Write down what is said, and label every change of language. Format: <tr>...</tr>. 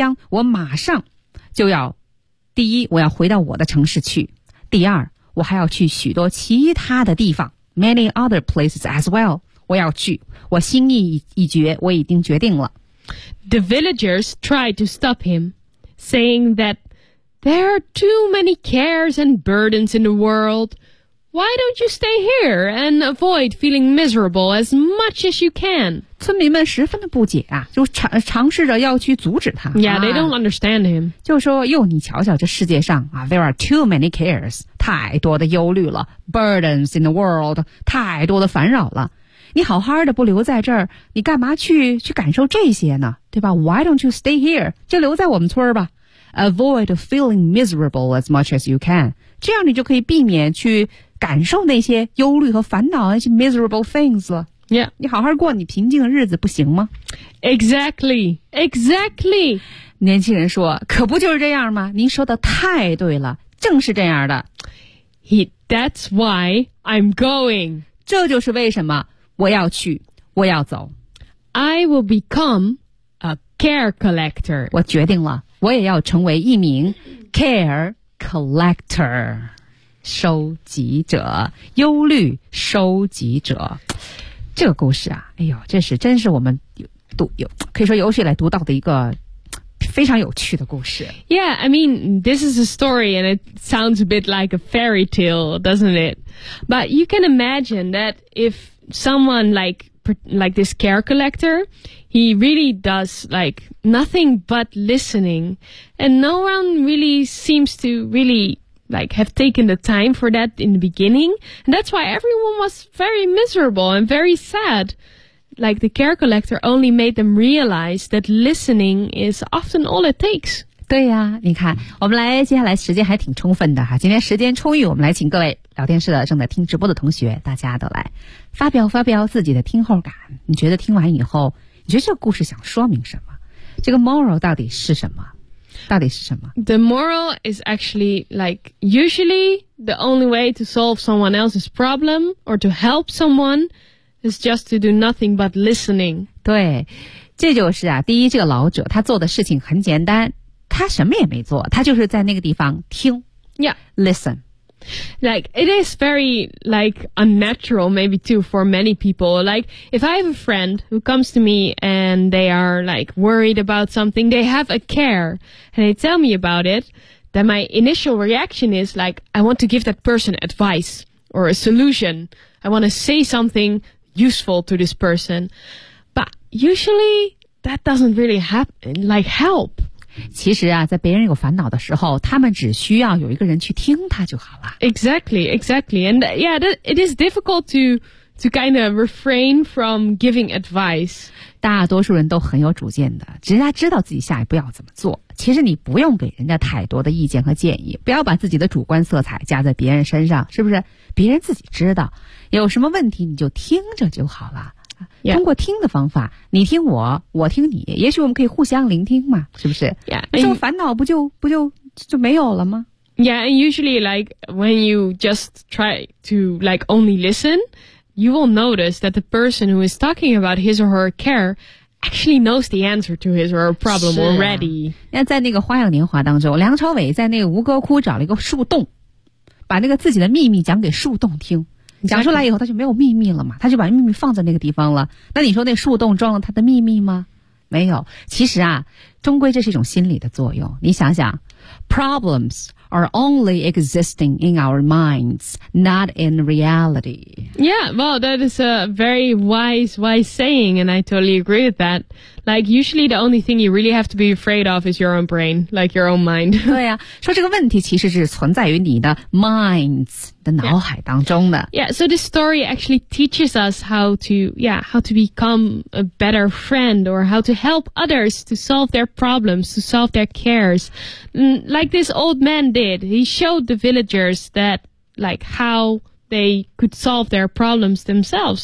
<zh>我马上就要，第一，我要回到我的城市去。第二，我还要去许多其他的地方。</zh> <en>Many other places as well.</en> <zh>我要去，我心意已决，我已经决定了。</zh> <en>The villagers tried to stop him, saying that there are too many cares and burdens in the world. Why don't you stay here and avoid feeling miserable as much as you can?</en> <zh>村民们十分的不解啊，就尝试着要去阻止他。</zh> <en>Yeah, they don't understand him.</en> <zh>就说，哟，你瞧瞧这世界上啊 ，</zh> <en>there are too many cares,</en> <zh>太多的忧虑了 ，</zh> <en>burdens in the world,</en> <zh>太多的烦扰了。你好好的不留在这儿，你干嘛去感受这些呢？对吧 ？</zh> <en>Why don't you stay here?</en> <zh>就留在我们村吧。</zh> <en>Avoid feeling miserable as much as you can.</en> <zh>这样你就可以避免去感受那些忧虑和烦恼，那些</zh> <en>miserable things</en> <zh>了。</zh> <en>Yeah.</en> <zh>你好好过你平静的日子不行吗？</zh> <en>Exactly, exactly.</en> <zh>年轻人说，可不就是这样吗？您说的太对了，正是这样的。</zh> <en>That's why I'm going.</en> <zh>这就是为什么我要去，我要走。</zh> <en>I will become a care collector.</en> <zh>我决定了，我也要成为一名 care collector, 收集者，忧虑收集者。这个故事啊，哎呦，这是真是我们有可以说有史以来读到的一个非常有趣的故事。</zh> <en>Yeah, I mean, this is a story and it sounds a bit like a fairy tale, doesn't it? But you can imagine that if someone like this care collector, he really does like nothing but listening and no one really seems to really like have taken the time for that in the beginning. And that's why everyone was very miserable and very sad. Like the care collector only made them realize that listening is often all it takes.</en> <zh>对呀、啊、你看我们来接下来时间还挺充分的哈。今天时间充裕我们来请各位聊天室的正在听直播的同学大家都来发表发表自己的听后感。你觉得听完以后你觉得这个故事想说明什么这个 moral 到底是什么到底是什么</zh> <en>The moral is actually like usually the only way to solve someone else's problem or to help someoneIt's just to do nothing but listening.</en> <zh>对，这就是啊，第一，这个老者他做的事情很简单，他什么也没做，他就是在那个地方听。</zh> <en>Yeah, listen. Like it is very like unnatural, maybe too for many people. Like if I have a friend who comes to me and they are like worried about something, they have a care, and they tell me about it, then my initial reaction is like I want to give that person advice or a solution. I want to say something. Useful to this person, but usually that doesn't really happen. Like help.</en> <zh>其实啊，在别人有烦恼的时候，他们只需要有一个人去听他就好了。</zh> <en>Exactly, exactly, and yeah, that, it is difficult to kind of refrain from giving advice.</en> <zh>大多数人都很有主见的，只是他知道自己下一步要怎么做。其实你不用给人家太多的意见和建议，不要把自己的主观色彩加在别人身上，是不是？别人自己知道。有什么问题你就听着就好了、</zh> <en>yeah.</en> <zh>通过听的方法你听我我听你也许我们可以互相聆听嘛是不是、</zh> <en>yeah.</en> <zh>那种烦恼不就没有了吗</zh> <en>Yeah, and usually like when you just try to like only listen you will notice that the person who is talking about his or her care actually knows the answer to his or her problem already、</en> <zh>啊、那在那个花样年华当中梁朝伟在那个吴哥窟找了一个树洞把那个自己的秘密讲给树洞听讲出来以后他就没有秘密了嘛他就把秘密放在那个地方了那你说那树洞装了他的秘密吗没有其实啊终归这是一种心理的作用你想想</zh> <en>Problems are only existing in our minds not in reality Yeah, well that is a very wise saying and I totally agree with that Like usually the only thing you really have to be afraid of is your own brain like your own mind</en> <zh>对啊说这个问题其实是存在于你的 minds脑海当中的</zh> <en>Yeah, so this story actually teaches us how to become a better friend or how to help others to solve their problems, to solve their cares. Like this old man did, he showed the villagers that like how they could solve their problems themselves.</en>